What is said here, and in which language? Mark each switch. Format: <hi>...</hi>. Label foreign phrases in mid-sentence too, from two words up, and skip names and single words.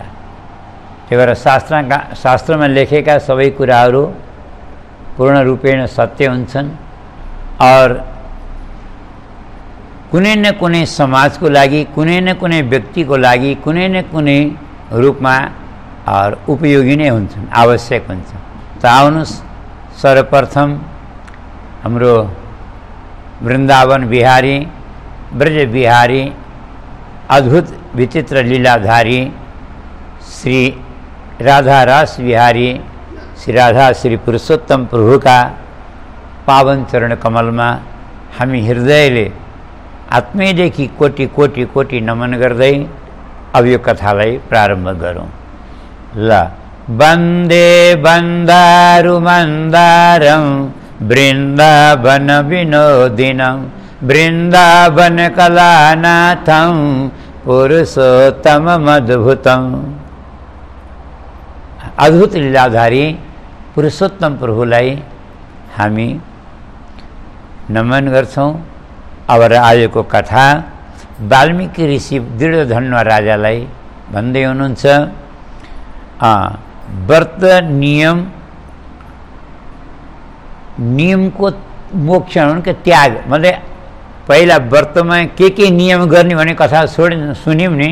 <ne>त्यही भएर शास्त्रमा लेखेका सबै कुराहरू पूर्ण रूपेण सत्य हुन्छन् और कुनै न कुनै समाजको लागि, कुनै न कुनै व्यक्तिको लागि कुनै न कुनै रूपमा और उपयोगी नै हुन्छन्, आवश्यक हुन्छन्। त आउनुहोस् सर्वप्रथम हाम्रो वृन्दावन बिहारी, ब्रज बिहारी, अद्भुत विचित्र लीलाधारी श्री राधा रास बिहारी श्री राधा श्री पुरुषोत्तम प्रभुका पावन चरण कमलमा हामी हृदयले आत्मैदेखि कोटि कोटि कोटि नमन गर्दै अब यो कथालाई प्रारम्भ गरौँ।</ne> <sa>ल वन्दे वन्दारु मन्दारं वृन्दावन विनोदिनं वृन्दावन कलानाथं पुरुषोत्तममद्भुतं।</sa> <ne>अद्भुत लीलाधारी पुरुषोत्तम प्रभुलाई हामी नमन गर्छौँ। अब आजको कथा वाल्मीकि ऋषि दृढधन्व राजालाई भन्दै हुनुहुन्छ, व्रत नियमको मोक्ष के त्याग, मतलब पहिला व्रतमा के नियम गर्ने भन्ने कथा सुन्यौँ नि।</ne>